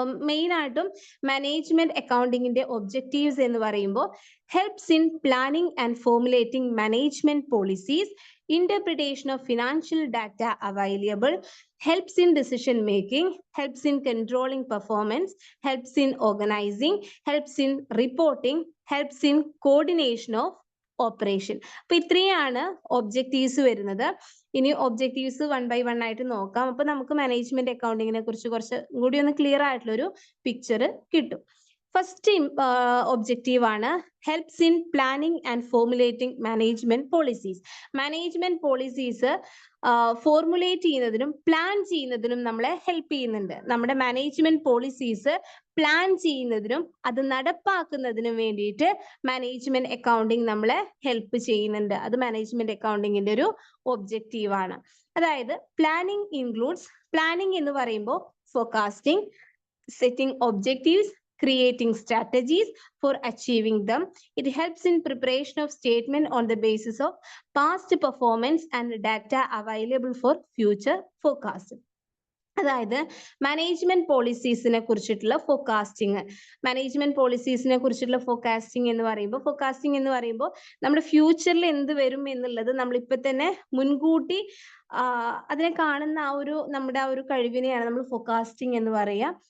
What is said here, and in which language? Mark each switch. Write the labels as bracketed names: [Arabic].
[Malayalam] Main ആയിട്ടും management അക്കൗണ്ടിങ്ങിന്റെ objectives എന്ന് പറയുമ്പോൾ [English] Helps in planning and formulating management policies, interpretation of financial data available, helps in decision making, helps in controlling performance, helps in organizing, helps in reporting, helps in coordination of operation. [Malayalam] അപ്പൊ ഇത്രയാണ് objectives വരുന്നത്. ഇനി objectives 1 by 1 ആയിട്ട് നോക്കാം. അപ്പൊ നമുക്ക് management അക്കൗണ്ടിങ്ങിനെ കുറിച്ച് കുറച്ച് കൂടി ഒന്ന് ക്ലിയർ ആയിട്ടുള്ള ഒരു പിക്ചർ കിട്ടും. ഫസ്റ്റ് ഒബ്ജക്റ്റീവ് ആണ് helps in planning and formulating management policies. Management policies formulate ചെയ്യുന്നതിനും പ്ലാൻ ചെയ്യുന്നതിനും നമ്മളെ ഹെൽപ്പ് ചെയ്യുന്നുണ്ട്. നമ്മുടെ മാനേജ്മെന്റ് പോളിസീസ് പ്ലാൻ ചെയ്യുന്നതിനും അത് നടപ്പാക്കുന്നതിനും വേണ്ടിയിട്ട് മാനേജ്മെന്റ് അക്കൗണ്ടിങ് നമ്മളെ ഹെൽപ്പ് ചെയ്യുന്നുണ്ട്. അത് മാനേജ്മെന്റ് അക്കൗണ്ടിങ്ങിന്റെ ഒരു ഒബ്ജക്റ്റീവ് ആണ്. അതായത് പ്ലാനിംഗ് ഇൻക്ലൂഡ്സ്, പ്ലാനിംഗ് എന്ന് പറയുമ്പോൾ forecasting, setting objectives, [English] creating strategies for achieving them. It helps in preparation of statement on the basis of past performance and data available for future forecast. [Malayalam] അതായത് management പോളിസീസിനെ കുറിച്ചിട്ടുള്ള forecasting, management പോളിസീസിനെ കുറിച്ചിട്ടുള്ള forecasting എന്ന് പറയുമ്പോൾ നമ്മുടെ ഫ്യൂച്ചറിൽ എന്ത് വരും എന്നുള്ളത് നമ്മൾ ഇപ്പൊ തന്നെ മുൻകൂട്ടി അതിനെ കാണുന്ന നമ്മുടെ ആ ഒരു കഴിവിനെയാണ് നമ്മൾ ഫോർകാസ്റ്റിംഗ് എന്ന് പറയുക.